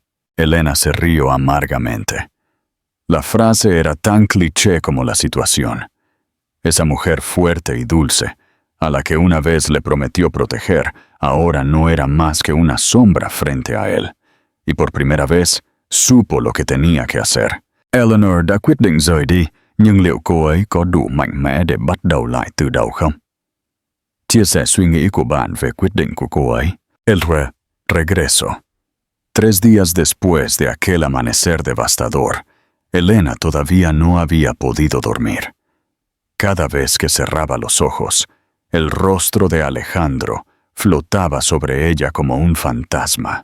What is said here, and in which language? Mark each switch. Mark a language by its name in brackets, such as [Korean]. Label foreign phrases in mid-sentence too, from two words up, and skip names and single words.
[Spanish] Elena se rió amargamente. La frase era tan cliché como la situación. Esa mujer fuerte y dulce, a la que una vez le prometió proteger, ahora no era más que una sombra frente a él. Y por primera vez, supo lo que tenía que hacer. [Vietnamese] Eleanor đã quyết định rời đi, nhưng liệu cô ấy có đủ mạnh mẽ để bắt đầu lại từ đầu không? Chia sẻ suy nghĩ của bạn về quyết định của cô ấy. [Spanish] El regreso. 3 días después de aquel amanecer devastador, Elena todavía no había podido dormir. Cada vez que cerraba los ojos, el rostro de Alejandro flotaba sobre ella como un fantasma.